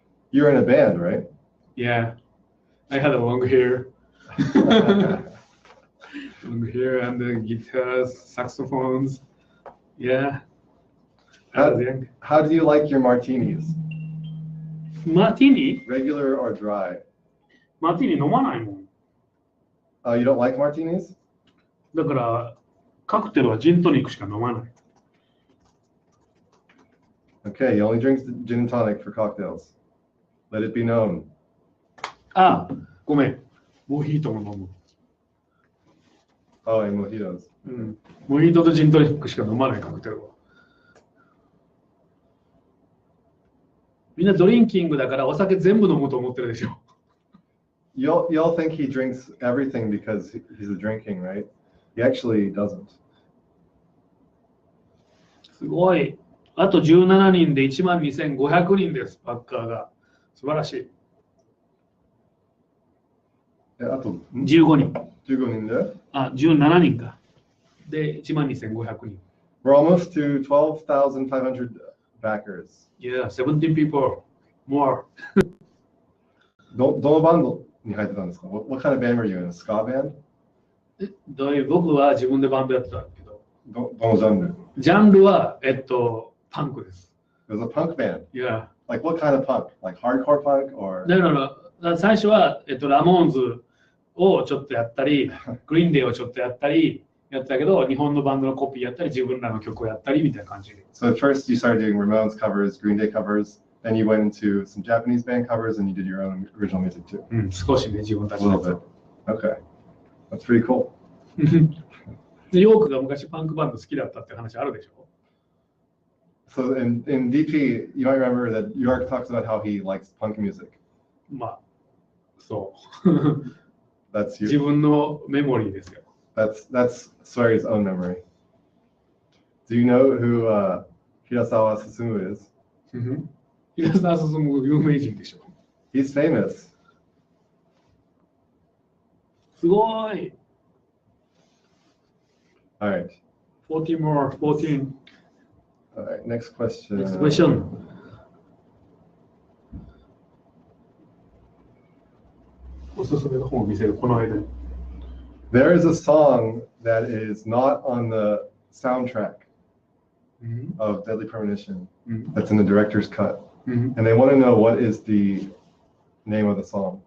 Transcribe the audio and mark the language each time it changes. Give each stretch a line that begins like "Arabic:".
English: You're in a band, right? Yeah. I had a long hair. Long hair and the guitars, saxophones. Yeah. How do you like your martinis? Martini? Regular or dry?
Japanese: マーティニ飲まないもん。
English: You don't like martinis?
Japanese: だからカクテルはジントニックしか飲まない。
English: Okay, he only drinks gin and tonic for cocktails. Let it be known.
Japanese: ごめん。モヒートも飲む。
English: Oh, and mojitos.
Japanese: モヒートとジントニックしか飲まないカクテルは。みんなドリンキングだからお酒全部飲むと思ってるでしょ。
English: Y'all think he drinks everything because he's a drinking, right? He actually doesn't.
Japanese: すごい。あと17人で12,500人です、バッカーが。素晴らしい。あと 15人。 15人で 17人か。で、12,500人。
English: We're almost to 12,500 backers. Yeah, 17 people more.
Japanese: どのバンドに入ってたんですか？
English: What kind of band were you in? A ska band?
Japanese: 僕は自分でバンドやってたけど。どのジャンル？ジャンルは、パンクです。
English: It was a punk band. Yeah. Like what kind of punk? Like hardcore punk or?
Japanese: だから最初は、ラモーンズをちょっとやったり、グリーンデーをちょっとやったり、やったけど、日本のバンドのコピーやったり、自分らの曲をやったりみたいな感じで。
English: So at first you started doing Ramones covers, Green Day covers, then you went into some Japanese band covers and you did your own original music too.
Japanese: 少しね、自分た
English: A
Japanese: ちの
English: little bit. Okay. That's pretty cool.
Japanese: でヨークが昔パンクバンド好きだったって話あるでしょ
English: So in DP, you might remember that York talks about how he likes punk music.
Japanese: まあ、そう。
English: That's
Japanese: 自
English: you.
Japanese: 分のメモリーですよ。
English: That's Swery's own memory. Do you know who Hirasawa Susumu is?
Japanese: 平沢進も有名人でしょ。
English: He's famous.
Japanese: すごい。
English: All right. 14 more, 14. All right. Next question. Next question.
Japanese: おすすめの本を見せる、この間。
English: There is a song that is not on the soundtrack of Deadly Premonition that's in the director's cut. And they want to know what is the name of the song.